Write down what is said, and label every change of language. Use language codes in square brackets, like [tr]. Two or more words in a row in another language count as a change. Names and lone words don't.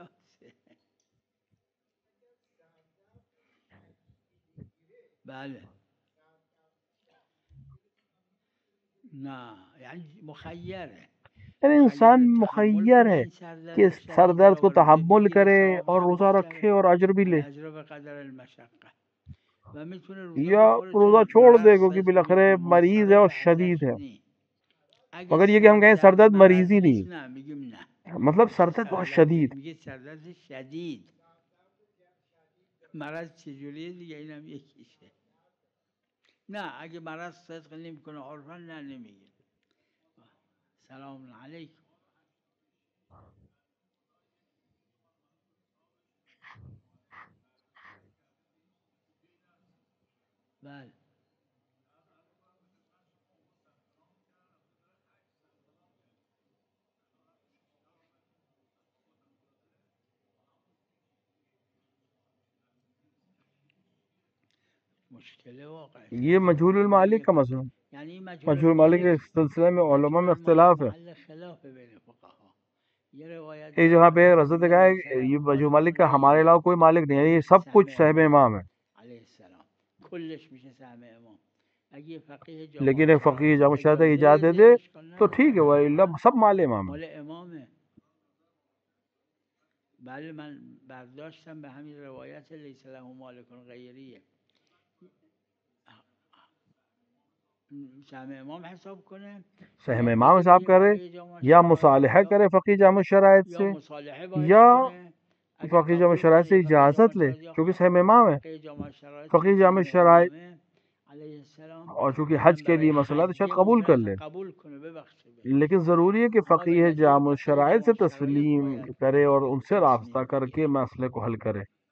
[fa] بله نه یعنی مخیره [ur] یعنی انسان مخیر ہے کہ سر درد کو تحمل کرے اور روزہ رکھے اور اجر بھی لے، یا روزہ چھوڑ دے کیونکہ بالاخرے مریض ہے اور شدید ہے. مگر یہ کہ ہم کہیں سر درد مریضی نہیں، مطلب سر درد بہت شدید. [fa] مرض چجوریه دیگه اینم یکیشه. نه اگه مرض صدق نمیکنه عرفا نه نمیگه. [ar] سلام علیکم. [fa] بله [ur] یہ مجہول المالک کا مسئلہ، مجہول المالک کے سلسلے میں علماء میں اختلاف ہے. ایک جگہ پہ رضا کا ہے یہ مجہول المالک کا ہمارے علاوہ کوئی مالک نہیں ہے، یہ سب کچھ صاحب امام ہے. لیکن ایک فقیہ جامع شرائط اجازت دے دے تو ٹھیک ہے، وہ سب مال امام ہے. [fa] بله من برداشتم به همین روایت [ar] لیس له مالک غیریه [fa] سهم امام حساب کنه، [ur] سهم امام حساب کرے یا مصالحہ کرے فقیہ جامع شرائط سے، یا فقیہ جامع شرائط سے اجازت لے کیونکہ سهم امام ہے. فقیہ جامع شرائط اور چونکہ حج کے لیے مسئلہ تو شاید قبول کر لے، لیکن ضروری ہے کہ فقیہ جامع شرائط سے تسلیم کرے اور ان سے رابطہ کر کے مسئلے کو حل کرے.